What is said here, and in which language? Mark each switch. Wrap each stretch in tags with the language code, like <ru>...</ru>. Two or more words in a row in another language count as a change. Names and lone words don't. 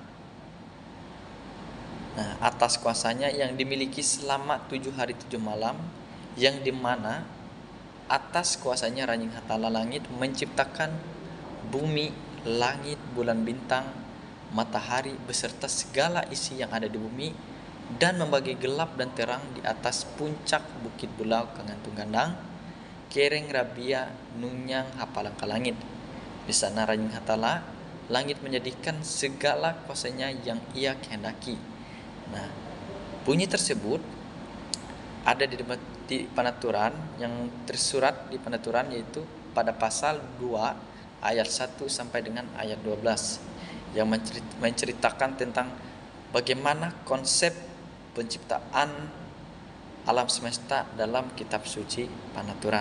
<id>Nah, atas kuasanya yang dimiliki selama 7 hari 7 malam, yang dimana atas kuasanya Ranying Hatala langit menciptakan bumi, langit, bulan, bintang, matahari beserta segala isi yang ada di bumi, dan membagi gelap dan terang di atas puncak bukit Bulau Kangantung Gandang, Kereng Rabia, Nunyang, Hapalang Kalangit. Di sana Ranying Hatala langit menjadikan segala kuasanya yang ia kehendaki. Nah, bunyi tersebut ada di penaturan, yang tersurat di penaturan, yaitu pada pasal 2 ayat 1 sampai dengan ayat 12 yang menceritakan tentang bagaimana konsep penciptaan alam semesta dalam kitab suci penaturan.</id>